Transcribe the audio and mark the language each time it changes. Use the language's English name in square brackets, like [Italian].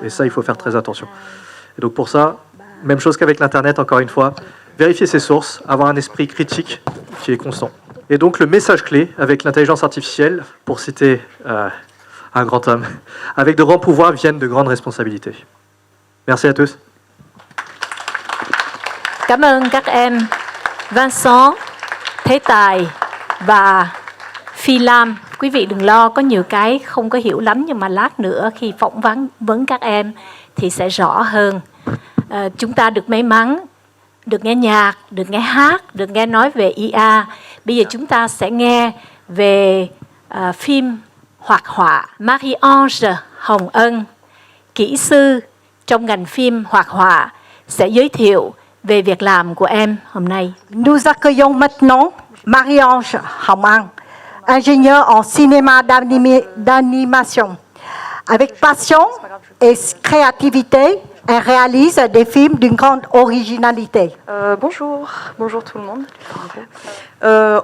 [French] Et ça, il faut faire très attention. Et donc pour ça, même chose qu'avec l'Internet, encore une fois, vérifier ses sources, avoir un esprit critique qui est constant. Et donc le message clé avec l'intelligence artificielle, pour citer un grand homme, avec de grands pouvoirs viennent de grandes responsabilités. Merci à tous. [Vietnamese] Cảm ơn các em Vincent, Thế Tài và Phi Lam. Quý vị đừng lo, có nhiều cái không có hiểu lắm, nhưng mà lát nữa khi phỏng vấn các em thì sẽ rõ hơn. Chúng ta được may mắn, được nghe nhạc, được nghe hát, được nghe nói về IA. Bây giờ chúng ta sẽ nghe về phim hoạt họa. Marie-Ange Hồng Ân, kỹ sư trong ngành phim hoạt họa, sẽ giới thiệu về việc làm của em hôm nay. [French] Nous accueillons maintenant Marie-Ange Hồng Ân, ingénieure en cinéma d'animation. Avec passion et créativité, elle réalise des films d'une grande originalité. Bonjour tout le monde.